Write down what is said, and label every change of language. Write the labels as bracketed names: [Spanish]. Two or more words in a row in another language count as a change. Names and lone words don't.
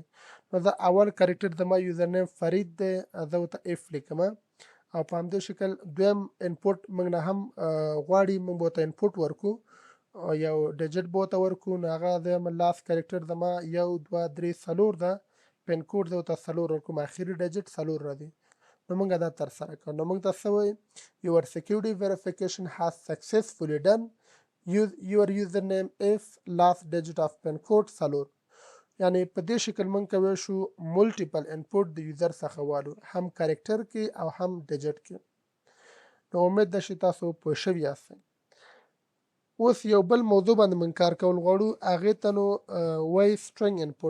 [Pashto] نو زه اول کرکټر زما [English] user name [Pashto] فرید دی زه ورته اف لیکم او په همدې شکل دویم انپوټ موږ نه هم غواړي موږ به ورته انپوټ ورکړو یو ډیجټ به ورته ورکړو نو هغه دویم [English] last character [Pashto] زما 1 2 3 4 ده [English] pin code [Pashto] زه ورته 4 ورکوم اخري ډیجټ 4 راځي نو موږ دا ترسره کړو. نو موږ ته څه وایي [English] your security verification has successfully done use your username if last digit of pin code [Pashto] 4 یعنی په دې شکل موږ کولی شو [English] multiple input [Pashto] د یوزر څخه والو هم کرکټر کې او هم ډیجټ کې. نو امید ده چې تاسو پوه شوي یاستئ. اوس یو بل موضوع باندې موږ کار کول غواړو هغې ته نو وایي [English] string input.